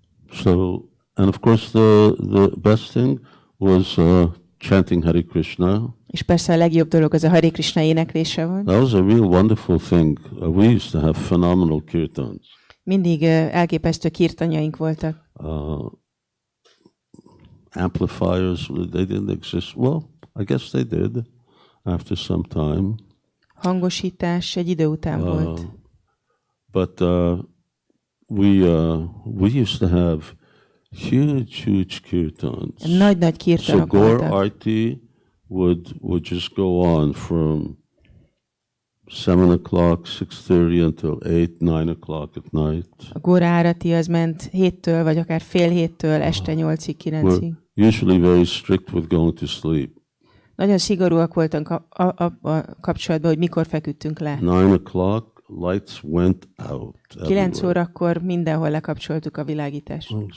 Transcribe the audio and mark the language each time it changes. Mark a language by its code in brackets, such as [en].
[en] So, and of course the best thing was chanting Hare Krishna. [hu] És persze a legjobb dolog az a Hare Krishna éneklése volt. [en] That was a real wonderful thing. We used to have phenomenal kirtans. [hu] Mindig elképesztő kirtanjaink voltak. [en] Amplifiers, they didn't exist. Well, I guess they did after some time. [hu] Hangosítás egy idő után volt. [en] But we used to have huge kirtans. [hu] Nagy kirtanok [en] So Gaur [hu] voltak. [en] Arti would just go on from 7 o'clock, 6:30 until 8, 9 o'clock at night. [hu] A Gaur Árati az ment 7-től, vagy akár fél 7-től este 8-ig, 9-ig. [en] We're usually very strict with going to sleep. [hu] Nagyon szigorúak voltunk a kapcsolatban, hogy mikor feküdtünk le. [en] 9 o'clock, lights went out. [hu] 9 órakor mindenhol lekapcsoltuk a világítást.